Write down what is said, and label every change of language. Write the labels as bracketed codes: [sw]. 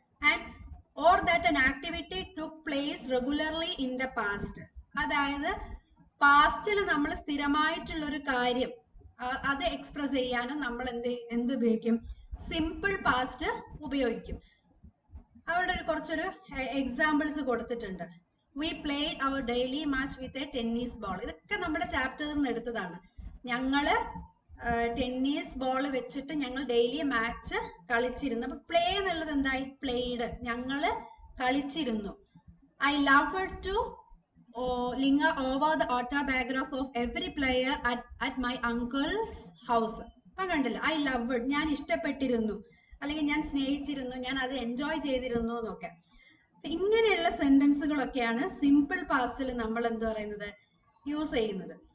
[en] And or that an activity took place regularly in the past. [ml] അതായത് പാസ്റ്റിൽ നമ്മൾ സ്ഥിരമായിട്ടുള്ള ഒരു കാര്യം അത് എക്സ്പ്രസ് ചെയ്യാനും നമ്മൾ എന്ത് ഉപയോഗിക്കും? സിമ്പിൾ പാസ്റ്റ് ഉപയോഗിക്കും. അവിടെ കുറച്ചൊരു എക്സാമ്പിൾസ് കൊടുത്തിട്ടുണ്ട്. [en] We played our daily match with a tennis ball. [ml] ഇതൊക്കെ നമ്മുടെ ചാപ്റ്ററിൽ നിന്ന് എടുത്തതാണ്. ഞങ്ങള് ടെന്നീസ് ബോൾ വെച്ചിട്ട് ഞങ്ങൾ ഡെയിലി മാച്ച് കളിച്ചിരുന്നു. അപ്പൊ പ്ലേ എന്നുള്ളത് എന്തായി? പ്ലേഡ്. ഞങ്ങള് കളിച്ചിരുന്നു. [en] I love to linger over the autobiography of every player at my uncle's house. [ml] അപ്പൊ കണ്ടില്ല, [en] I love, [ml] ഞാൻ ഇഷ്ടപ്പെട്ടിരുന്നു, അല്ലെങ്കിൽ ഞാൻ സ്നേഹിച്ചിരുന്നു, ഞാൻ അത് എൻജോയ് ചെയ്തിരുന്നു എന്നൊക്കെ. ഇങ്ങനെയുള്ള സെന്റൻസുകളൊക്കെയാണ് സിമ്പിൾ പാസ്റ്റിൽ നമ്മൾ എന്ത് പറയുന്നത്? യൂസ് ചെയ്യുന്നത്.